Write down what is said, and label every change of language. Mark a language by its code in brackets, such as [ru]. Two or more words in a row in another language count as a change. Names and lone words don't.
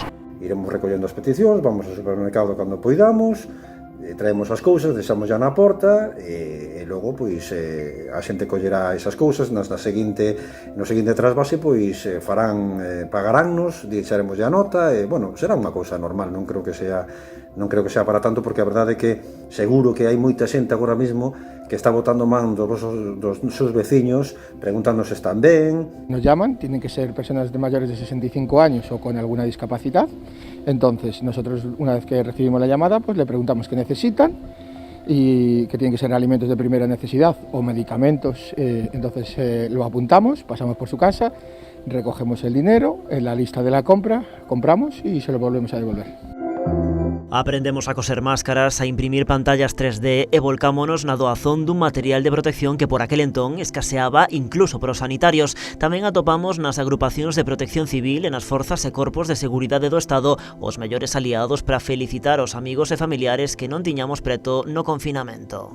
[gl] Iremos recollendo as peticións, vamos ao supermercado cando poidamos, traemos as cousas, deixamos ya na porta e logo pois a xente collerá esas cousas no seguinte trasvase, pois pagaránnos, deixaremos ya nota e bueno, será unha cousa normal, non creo que sea para tanto, porque a verdade é que seguro que hai moita xente agora mesmo que está botando man dos seus veciños preguntando se están ben. [es] Nos llaman, tienen que ser personas de mayores de 65 años o con alguna discapacidad. Entonces nosotros, una vez que recibimos la llamada, pues le preguntamos qué necesitan y que tienen que ser alimentos de primera necesidad o medicamentos. Entonces lo apuntamos, pasamos por su casa, recogemos el dinero en la lista de la compra, compramos y se lo volvemos a devolver. [gl] Aprendemos a coser máscaras, a imprimir pantallas 3D e volcámonos na doazón dun material de protección que por aquel entón escaseaba incluso para os sanitarios. Tamén atopamos nas agrupacións de protección civil e nas forzas e corpos de seguridade do Estado os mellores aliados para felicitar os amigos e familiares que non tiñamos preto no confinamento.